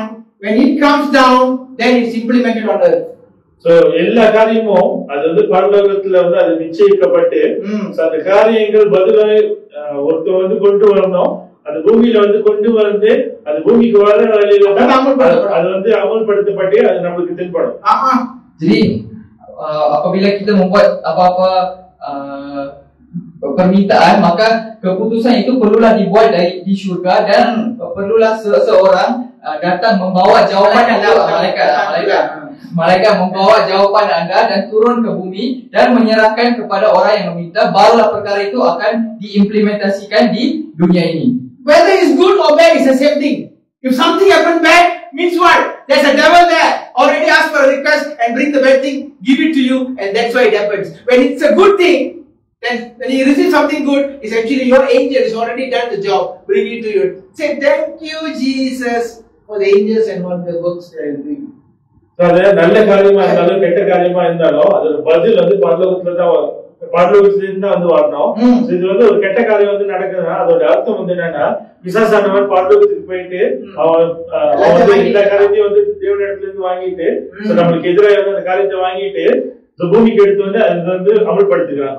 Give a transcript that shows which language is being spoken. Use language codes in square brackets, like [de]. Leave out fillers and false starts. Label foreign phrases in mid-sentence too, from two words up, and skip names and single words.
[en] When it comes down, then it's implemented on earth. [ta] So எல்லா காரியமும் அது வந்து பரலோகத்துல வந்து அது நிச்சயிக்கப்பட்டு அந்த காரியங்கள் பதிலாக ஒருத்தர் வந்து கொண்டு வரணும். அது பூமியில வந்து கொண்டு வந்து அது பூமிக்கு வர வழியில அது வந்து அமல்படுத்தப்பட்டு அது நமக்கு தென்படும். [ms] Jadi apabila kita membuat apa-apa permintaan, maka keputusan itu perlulah dibuat di syurga dan perlulah seseorang datang membawa jawapan anda. Malaikat membawa jawapan anda dan turun ke bumi dan menyerahkan kepada orang yang meminta, barulah perkara itu akan diimplementasikan di dunia ini. [en] Whether it's good or bad, it's the same thing. If something happened bad, means what? There's a devil there, already asked for a request and bring the bad thing, give it to you, and that's why it happens. When it's a good thing, then when you receive something good, it's actually your angel has already done the job, bring it to you. Say, thank you, Jesus, for the angels and all the works they are doing. [ta] அது நல்ல காரியமா இருந்தாலும் கெட்ட காரியமா இருந்தாலும் அது பதில் வந்து பரலோகத்திலிருந்து தான் வந்து வரணும். இது வந்து ஒரு கெட்ட காரியம் வந்து நடக்குதுன்னா அதோட அர்த்தம் வந்து என்னன்னா, பிசாசானவன் பரலோகத்துக்கு போயிட்டு அவன் வந்து இந்த காரியத்தையும் வந்து தேவனிடத்துல இருந்து வாங்கிட்டு நம்மளுக்கு எதிராக வந்து அந்த காரியத்தை வாங்கிட்டு இந்த பூமிக்கு எடுத்து வந்து அது வந்து அமல்படுத்துகிறான்.